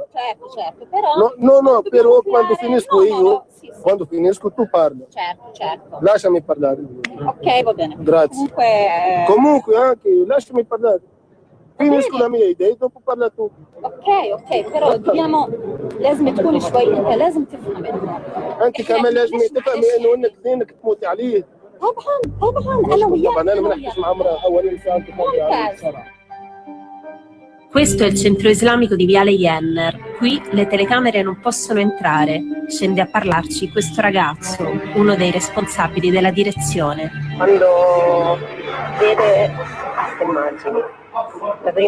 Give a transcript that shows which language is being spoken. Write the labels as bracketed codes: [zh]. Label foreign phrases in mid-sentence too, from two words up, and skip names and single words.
[it] Certo, però... No, però quando finisco io, quando finisco tu parla. Certo. Lasciami parlare. Ok, va bene. Grazie. Comunque anche, lasciami parlare. Finisco la mia idea, dopo parla tu. [ar] اوكي [it] però dobbiamo [ar] لازم تكون شوي انت لازم تفهم انت كمان لازم تفهم انه انك دينك تموت عليه. طبعا انا وياك. طبعا انا ما نحكيش مع امراه اولين ساعه تفضل عليه بصراحه. [it] Questo è il centro islamico di Viale Jenner. Qui le telecamere non possono entrare. Scende a parlarci questo ragazzo, uno dei responsabili della direzione. Quando vede queste immagini, la prima...